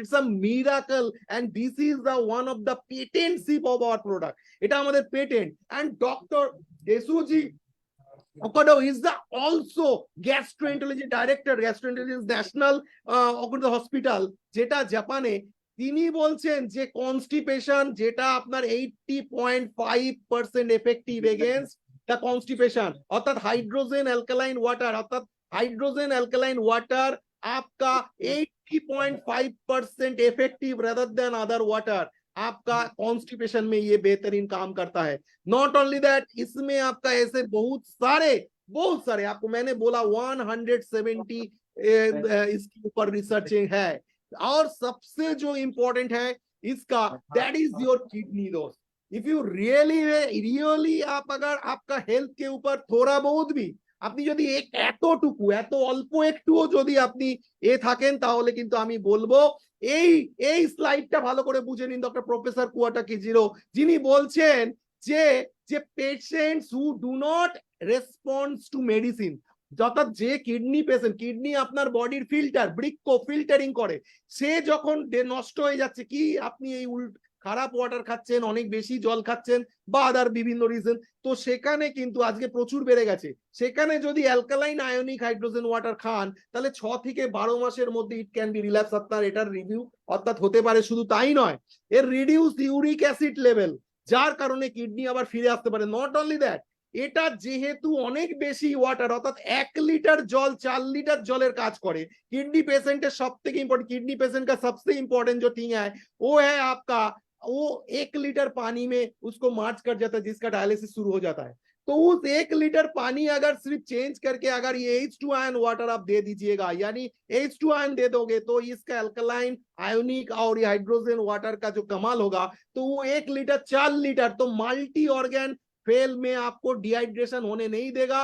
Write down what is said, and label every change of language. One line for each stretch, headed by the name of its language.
English: It's a miracle and this is the one of the patentship of our product.
Bangla: এটা আমাদের patent.
English: and doctor দেসুজি Okado is the also gastroenterology director, gastroenterology national hospital,
Bangla: যেটা জাপানে। তিনি বলছেন যে constipation, যেটা আপনার 80.5% এফেক্টিভ এগেইনস্ট দ্য কনস্টিপেশন, অর্থাৎ হাইড্রোজেন অ্যালকালাইন ওয়াটার, অর্থাৎ
Hindi: हाइड्रोजन अल्कलाइन वाटर आपका 80.5% effective rather than other water आपका कॉन्स्टिपेशन में ये बेहतरीन काम करता है। नॉट ओनली दैट, इसमें आपका ऐसे बहुत सारे आपको मैंने बोला 170 इसके ऊपर रिसर्चिंग है। और सबसे जो इंपॉर्टेंट है इसका,
English: that is your kidney
Hindi: दोस्त। इफ यू रियली आप अगर आपका हेल्थ के ऊपर थोड़ा बहुत भी
Bangla: আপনি যদি এতটুকু এত অল্প একটুও যদি আপনি থাকেন, তাহলে কিন্তু আমি বলবো এই স্লাইডটা ভালো করে বুঝে নিন ডক্টর প্রফেসর কুয়াটা কিজিরো, যিনি বলছেন যে patients who do not response to medicine, অর্থাৎ যে কিডনি পেশেন্ট, কিডনি আপনার বডির ফিল্টার, বৃক্ক ফিল্টারিং করে, সে যখন নষ্ট হয়ে যাচ্ছে, কি আপনি এই খারাপ ওয়াটার খাচ্ছেন, অনেক বেশি জল খাচ্ছেন, বা আদার বিভিন্ন রিজন, তো সেখানে কিন্তু আজকে প্রচুর বেড়ে গেছে। সেখানে যদি অ্যালকালাইন আয়নিক হাইড্রোজেন ওয়াটার খান, তাহলে 6 থেকে 12 মাসের মধ্যে
English: it can be relapse,
Bangla: আপনার এটার রিভিউ অর্থাৎ হতে পারে। শুধু তাই নয়, এর রিডিউস ইউরিক অ্যাসিড লেভেল, যার কারণে কিডনি আবার ফিরে আসতে পারে। নট অনলি দ্যাট, এটা যেহেতু অনেক বেশি ওয়াটার, অর্থাৎ 1 লিটার জল 4 লিটার জলের কাজ করে।
Hindi: किडनी पेशेंट है सब থেকে इम्पोर्टेंट, किडनी पेशेंट का सबसे इम्पोर्टेंट जो थिंग है वो है आपका, वो 1 लीटर पानी में उसको मार्च कर जाता है, जिसका डायलिसिस शुरू हो जाता है। तो उस 1 लीटर पानी अगर सिर्फ चेंज करके अगर ये H2 आयन वाटर आप दे दीजिएगा, यानी H2 आयन दे दोगे, तो इसका अल्कलाइन आयोनिक और ये हाइड्रोजन वाटर का जो कमाल होगा, तो वो 1 लीटर 4 लीटर तो मल्टी ऑर्गन फेल में आपको डिहाइड्रेशन होने नहीं देगा।